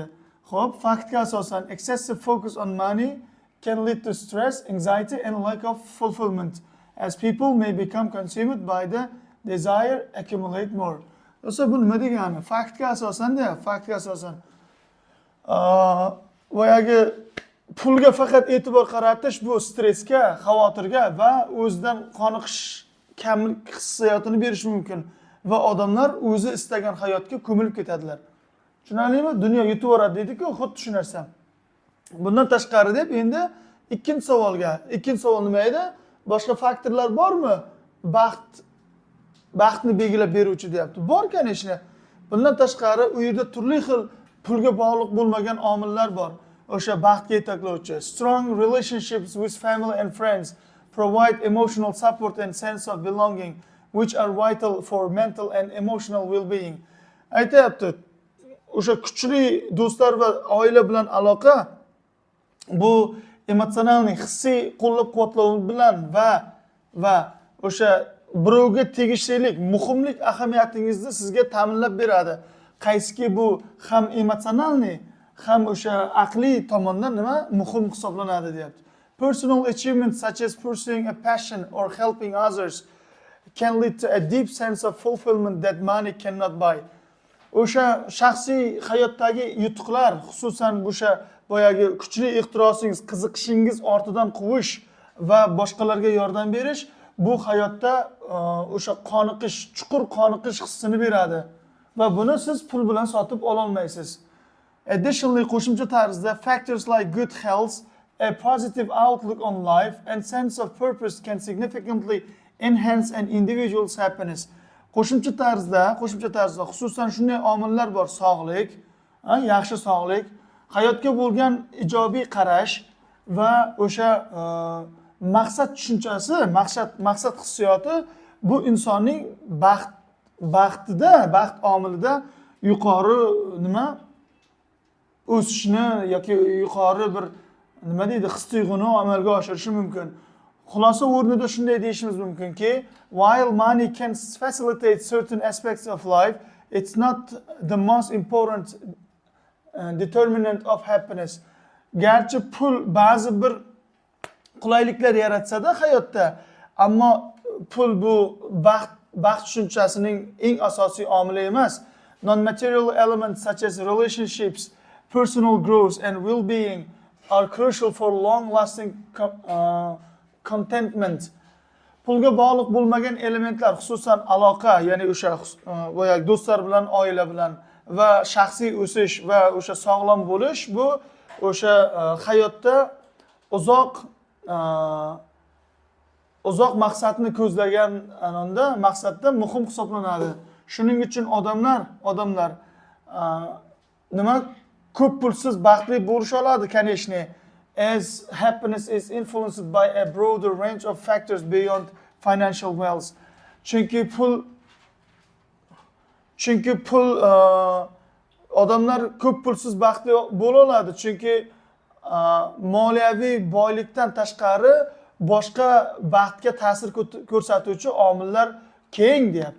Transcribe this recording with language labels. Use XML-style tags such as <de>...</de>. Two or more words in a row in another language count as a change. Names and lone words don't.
<uz>Xo'p, faktga asosan</uz> <en>excessive focus on money can lead to stress, anxiety and lack of fulfillment as people may become consumed by the desire accumulate more.</en> <uz>Do'stlar, bu nima degani? Faktga asosan boyagi pulga faqat e'tibor qaratish bu stressga, xavotirga va o'zidan qoniqish kamlik hissiyotini berishi mumkin va odamlar o'zi istagan hayotga ko'milib ketadilar. Tushunarlimi? Dunyo yutib yuboradi deydi-ku, xuddi shu narsa. Bundan tashqari deb endi ikkinchi savol nima edi? Boshqa faktorlar bormi? Baxtni belgilab beruvchi deyapti. Bor ekan ishni. Bundan tashqari u yerda turli xil pulga bog'liq bo'lmagan omillar bor. O'sha baxtga yetaklovchi.</uz> <en>Strong relationships with family and friends provide emotional support and sense of belonging, which are vital for mental and emotional well-being.</en> <uz>Aytayapti, o'sha kuchli do'stlar va oila bilan aloqa bu emotsional, hissiy qo'llab-quvvatlov bilan va o'sha birovga tegishlilik, muhimlik ahamiyatingizni sizga ta'minlab beradi. Qaysiki bu ham emotsional, ham o'sha aqliy tomondan nima muhim hisoblanadi deyapti.</uz> <en>Personal achievements such as pursuing a passion or helping others can lead to a deep sense of fulfillment that money cannot buy.</en> <uz>O'sha shaxsiy hayotdagi yutuqlar, xususan o'sha boyagi kuchli ixtirosingiz, qiziqishingiz ortidan quvish va boshqalarga yordam berish bu hayotda o'sha qoniqish, chuqur qoniqish hissini beradi va buni siz pul bilan sotib ola olmaysiz.</uz> <en>Additionally,</en> <uz>qo'shimcha tarzda</uz> <en>factors like good health, a positive outlook on life and sense of purpose can significantly enhance an individual's happiness.</en> <uz>Qo'shimcha tarzda xususan shunday omillar bor: sog'lik, yaxshi sog'lik, hayotga bo'lgan ijobiy qarash va o'sha maqsad tushunchasi, maqsad hissiyoti bu insonning baxt omilida yuqori o'sishni yoki yuqori bir his-tuyg'uni amalga oshirishi mumkin. Xulosa o'rnida shunday deyishimiz mumkinki,</uz> <en>while money can facilitate certain aspects of life, it's not the most important determinant of happiness.</en> <uz>Garchi pul ba'zi bir qulayliklar yaratsa-da hayotda, ammo pul bu baxt tushunchasining eng asosiy omili emas.</uz> <en>Non-material elements such as relationships, personal growth and well-being are crucial for long-lasting contentment.</en> <uz>Pulga bog'liq bo'lmagan elementlar, xususan aloqa, ya'ni o'sha boyagi do'stlar bilan, oila bilan va shaxsiy o'sish va o'sha sog'lom bo'lish bu o'sha hayotda uzoq maqsadni ko'zlagan maqsadda muhim hisoblanadi. Shuning uchun odamlar ko'p pulsiz baxtli bo'lisha oladi, конечно,</uz> <en>as happiness is influenced by a broader range of factors beyond financial wealth.</en> <uz>Chunki pul odamlar ko'p pulsiz baxtli bo'la oladi, chunki moliyaviy boylikdan tashqari boshqa baxtga ta'sir ko'rsatuvchi omillar keng deyapti.</uz>